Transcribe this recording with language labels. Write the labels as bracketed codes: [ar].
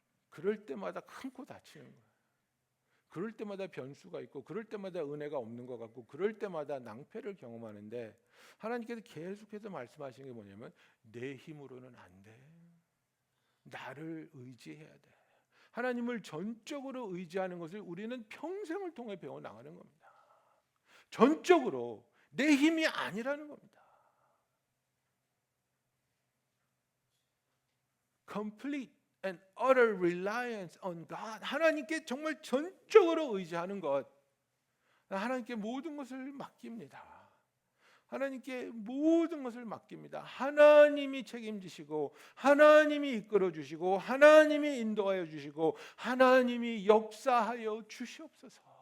[ko] 그럴 때마다 큰 코 다치는 거예요. 그럴 때마다 변수가 있고 그럴 때마다 은혜가 없는 것 같고 그럴 때마다 낭패를 경험하는데 하나님께서 계속해서 말씀하시는 게 뭐냐면 내 힘으로는 안 돼. 나를 의지해야 돼. 하나님을 전적으로 의지하는 것을 우리는 평생을 통해 배워나가는 겁니다. 전적으로 내 힘이 아니라는 겁니다. [en] Complete and utter reliance on God. [ko] 하나님께 정말 전적으로 의지하는 것. 하나님께 모든 것을 맡깁니다. 하나님께 모든 것을 맡깁니다. 하나님이 책임지시고 하나님이 이끌어 주시고 하나님이 인도하여 주시고 하나님이 역사하여 주시옵소서.